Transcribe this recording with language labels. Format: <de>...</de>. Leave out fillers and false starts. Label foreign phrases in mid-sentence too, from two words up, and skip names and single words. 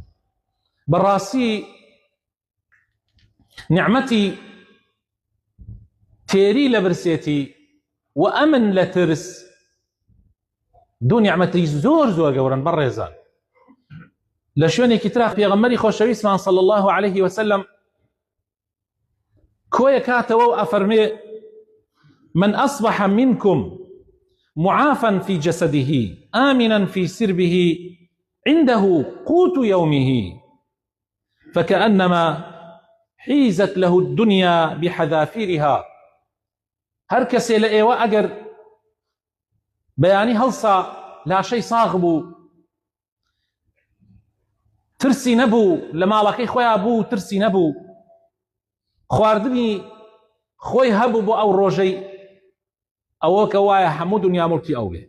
<ckb>بەڕاستی نیعمەتی تێری لە برسێتی و ئەمن لە ترس دوو نیعمەتی زۆر گەورن بەڕێزان. لە شوێنێکی ترا پێغەمبەری خۆشەویستمان</ckb> <ar>صلی الله عليه وسلم</ar> <ckb>کۆیە کاتەوە و ئەفەرمێ</ckb> <ar>من أصبح منكم معافا في جسده آمنا في سربه عنده قوت يومه فكأنما حيزت له الدنيا بحذافيرها.</ar> <ckb>هەر کەسێ لە ئێوە ئەگەر بەیانی هەڵسا لاشەی ساغ بوو، ترسی نەبوو، لە ماڵەکەی خۆیان بوو ترسی نەبوو، خواردنی خۆی هەبوو بۆ ئەو ڕۆژەی، ئەوە کە وایە هەموو دنیا مڵکی ئەو بێ.</ckb>